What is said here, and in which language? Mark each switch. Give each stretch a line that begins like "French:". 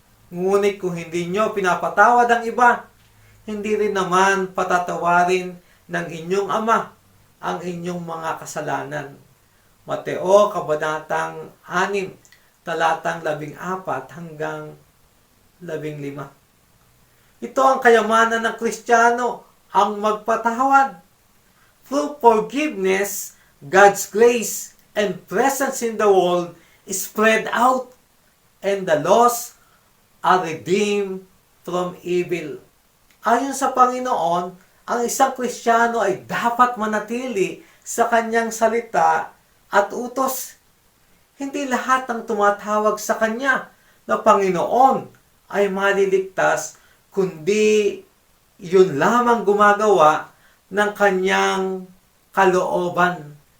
Filipino: Ngunit kung hindi nyo pinapatawad ang iba, hindi rin naman patatawarin ng inyong ama ang inyong mga kasalanan. Mateo, Kabanatang 6, talatang 14 hanggang 15. Ito ang kayamanan ng Kristiyano, ang magpatawad.
English: Through forgiveness, God's grace and presence in the world is spread out, and the lost are redeemed from evil.
Filipino: Ayon sa Panginoon, ang isang Kristiyano ay dapat manatili sa kanyang salita at utos. Hindi lahat ng tumatawag sa kanya na Panginoon ay maliligtas, kundi yun lamang gumagawa ng kanyang kalooban.